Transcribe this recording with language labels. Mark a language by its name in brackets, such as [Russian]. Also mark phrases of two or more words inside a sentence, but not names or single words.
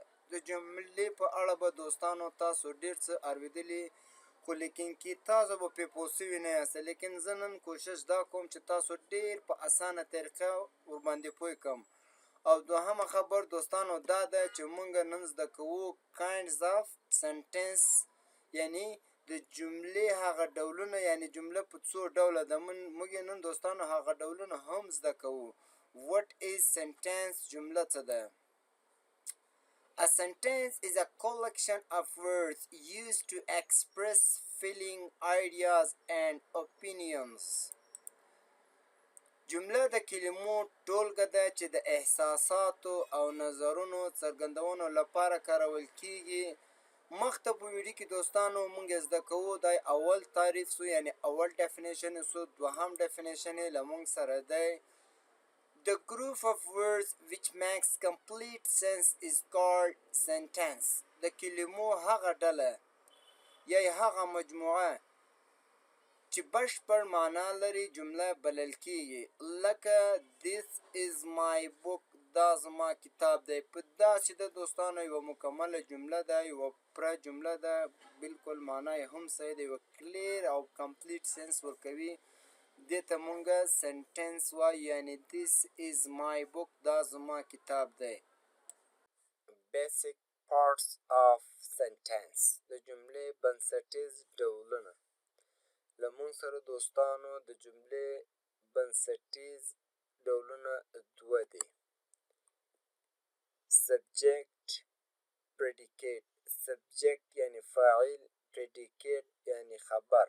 [Pashto] د جملې په اړه به دوستانو تاسو ډیر څه اورېدلي، خو لیکن کې تاسو به پې پوه سوي نه یاست. لیکن زه نن کوشش دا کوم چې تاسو ډیر په اسانه طریقه ورباندې پوه کړم. او دوهمه خبر دوستانو دا ده چې مونږ نن زده کوو [English] kinds of sentence، [Pashto] یعنی د جملې هغه ډولونه، یعنی جمله په څو ډوله ده. مونږ نن دوستانو هغه ډولونه هم زده کوو. [English] what is sentence، [Pashto] جمله څه ده؟ [English] A sentence is a collection of words used to express feeling, ideas and opinions. [Pashto] جمله د کلمو ټولګه ده چې د احساساتو او نظرونو څرګندونو لپاره کارول کیږي. مخته په ویډیو کې دوستانو مونږ زده کوو دا اول تعریف سو، یعنی اول ډیفینیشن سو. دوهم ډیفینیشن له مونږ سره دی. [English] The group of words which makes complete sense is called sentence. [Pashto] د کلمو هغه ډله یا هغه مجموعه چې بشپړ معنا لري جمله بلل کیږي. [English] لکه this is my book، [Pashto] دا زما کتاب دی. په داسې د دوستانو یوه مکمله جمله ده، یوه پوره جمله ده، بالکل معنا یې هم صحیح ده، یوه کلیر او [English] complete sense [Pashto] ورکوي. دې ته مونږ سنټنس وایو، یعنی [English] this is my book، [Pashto] دا زما کتاب دی. [English] basic parts of sentence، [Pashto] د جملې بنسټیز ډولونه. له مونږ سره دوستانو د جملې بنسټیز ډولونه دوه دي: سبجیکټ، پریډیکیټ. سبجیکټ یعنی فاعل، پریډیکیټ یعنی خبر.